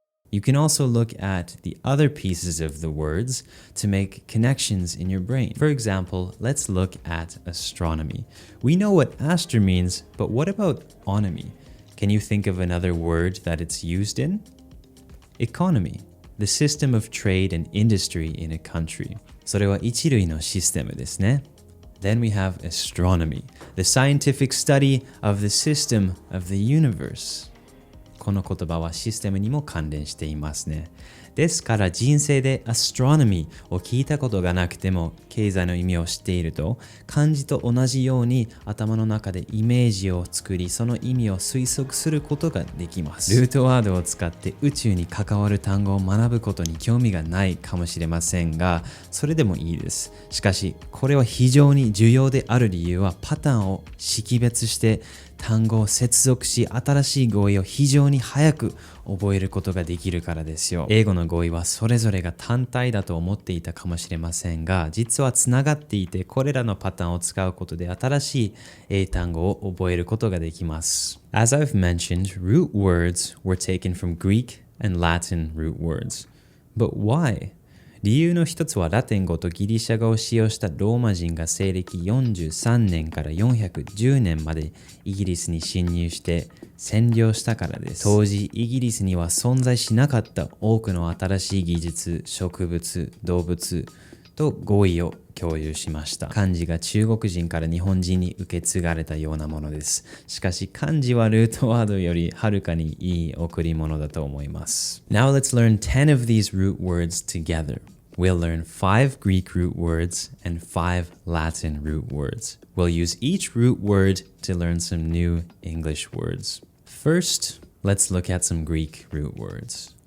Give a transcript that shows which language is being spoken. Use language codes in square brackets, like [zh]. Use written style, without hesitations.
[en] You can also look at the other pieces of the words to make connections in your brain. For example, let's look at astronomy. We know what aster means, but what about onomy? Can you think of another word that it's used in? Economy, the system of trade and industry in a country. [ja] それは一類のシステムですね。 [en] Then we have astronomy, the scientific study of the system of the universe. [ja] この言葉はシステムにも関連していますね。ですから人生で astronomy を聞いたことがなくても経済の意味を知っていると漢字と同じように頭の中でイメージを作りその意味を推測することができます。ルートワードを使って宇宙に関わる単語を学ぶことに興味がないかもしれませんがそれでもいいです。しかしこれは非常に重要である理由はパターンを識別して単語を接続し新しい語彙を非常に早く覚えることができるからですよ。英語の語彙はそれぞれが単体だと思っていたかもしれませんが実はつながっていてこれらのパターンを使うことで新しい英単語を覚えることができます。 [en] As I've mentioned, root words were taken from Greek and Latin root words. But why? [ja] 理由の一つはラテン語とギリシャ語を使用したローマ人が西暦43年から410年までイギリスに侵入して占領したからです。当時イギリスには存在しなかった多くの新しい技術、植物、動物と語彙を共有しました。漢字が中国人から日本人に受け継がれたようなものです。しかし漢字はルートワードよりはるかにいい贈り物だと思います。 [en] Now let's learn 10 of these root words together. We'll learn 5 Greek root words and 5 Latin root words. We'll use each root word to learn some new English words. First, let's look at some Greek root words.